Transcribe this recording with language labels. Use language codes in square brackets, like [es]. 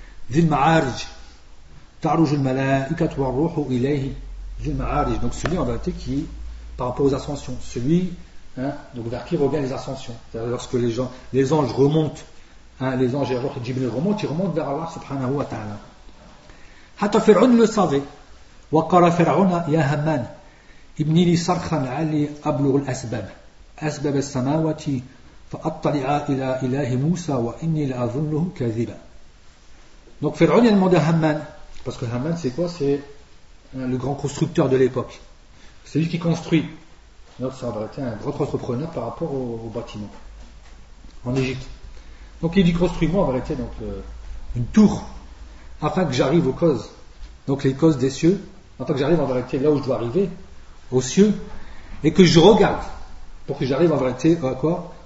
[ar] Dhil ma'arij ta'ruj al-mala'ikatu war-ruhu ilayhi. [fr] Dhil ma'arij, donc celui en vérité qui est par rapport aux ascensions, celui hein, donc vers qui reviennent les ascensions, c'est-à-dire lorsque les gens, les anges remontent, hein, les anges et ruh Jibril remontent, ils remontent vers Allah subhanahu wa ta'ala. [ar] حتى فرعون [fr] le savait. [ar] وقال فرعون يا همان ابني لي صرخا لعلي ابلغ الاسباب اسباب السماوات فاطلع الى اله موسى واني لاظنه كاذبا. [fr] Donc Pharaon a demandé à Haman, parce que Haman c'est quoi? C'est le grand constructeur de l'époque. C'est lui qui construit. Donc ça aurait été un grand entrepreneur par rapport au bâtiment en Égypte. Donc il dit construis-moi en vérité donc une tour. Afin que j'arrive aux causes, donc les causes des cieux, afin que j'arrive en vérité là où je dois arriver, aux cieux, et que je regarde, pour que j'arrive en vérité à quoi?